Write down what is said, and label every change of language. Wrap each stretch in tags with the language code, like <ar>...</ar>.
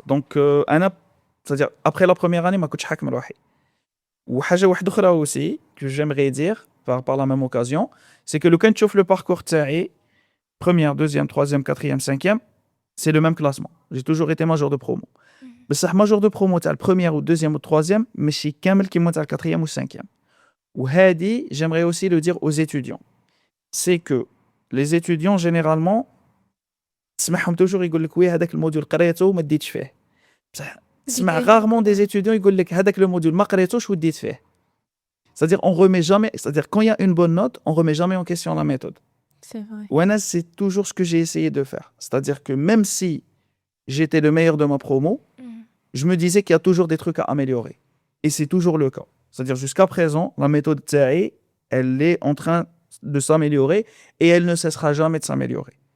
<fr>Donc, c'est-à-dire, après la première année, je ne suis pas</fr> <ar>حاجة أخرى</ar> <fr>aussi, que j'aimerais dire, par la même occasion, c'est que quand tu le parcours تاعي, première, deuxième, troisième, quatrième, cinquième, c'est le même classement. J'ai toujours été major de promo. Mais c'est major de promo, tu as le premier ou deuxième ou troisième, mais c'est كامل qui monte à le quatrième ou cinquième. Ou hadi, j'aimerais aussi le dire aux étudiants. C'est que les étudiants, généralement,</fr> <ar>تسمعهم toujours يقول لك وي هذاك الموديول قريته وما ديتش فيه. تسمع</ar> <fr>rarement des étudiants</fr> <ar>يقول لك هذاك</ar> <fr>le module</fr> <ar>ما قريتوش وديت فيه.</ar> <fr>C'est-à-dire on remet jamais, c'est-à-dire quand il y a une bonne note, on remet jamais en question la méthode. C'est vrai. Ouais, c'est toujours ce que j'ai essayé de faire. C'est-à-dire que même si j'étais le meilleur de ma promo, je me disais qu'il y a toujours des trucs à améliorer. Et c'est toujours le cas. C'est-à-dire jusqu'à présent, la méthode TAE, elle est en train de s'améliorer et elle ne cessera jamais de s'améliorer.</fr>